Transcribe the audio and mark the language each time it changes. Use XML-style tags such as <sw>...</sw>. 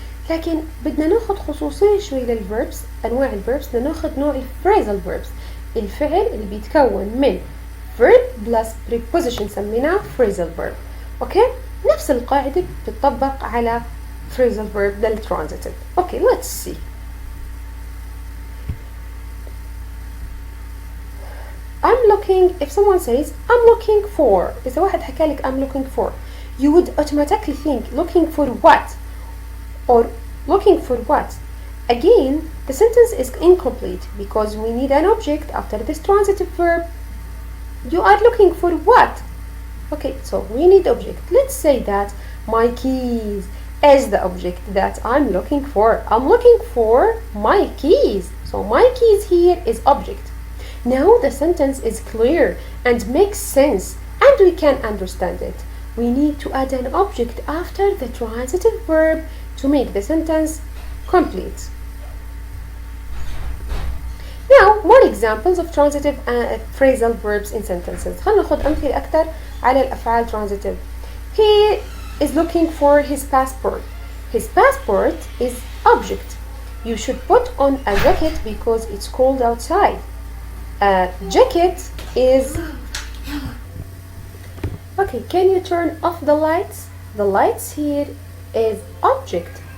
<ar>لكن بدنا ناخد خصوصية شوي للverbs، أنواع الverbs. بدنا ناخد نوع phrasal verbs، الفعل اللي بيتكون من verb plus preposition سميناه phrasal verb أوكي. نفس القاعدة بتطبق على phrasal verb للtransitive.</ar> <en>Okay let's see. I'm looking. If someone says I'm looking for،</en> <ar>إذا واحد حكى لك</ar> <en>I'm looking for، you would automatically think looking for what or looking for what. Again, the sentence is incomplete because we need an object after this transitive verb. You are looking for what? Okay, so we need object. Let's say that my keys is the object that I'm looking for. I'm looking for my keys. So my keys here is object. Now the sentence is clear and makes sense and we can understand it. We need to add an object after the transitive verb to make the sentence complete. Now more examples of transitive phrasal verbs in sentences.</en> <ar>خلينا ناخد أمثلة أكثر على الأفعال transitive.</ar> <en>He is looking for his passport. His passport is object. You should put on a jacket because it's cold outside. Jacket is okay. Can you turn off the lights? The lights here is object.</en>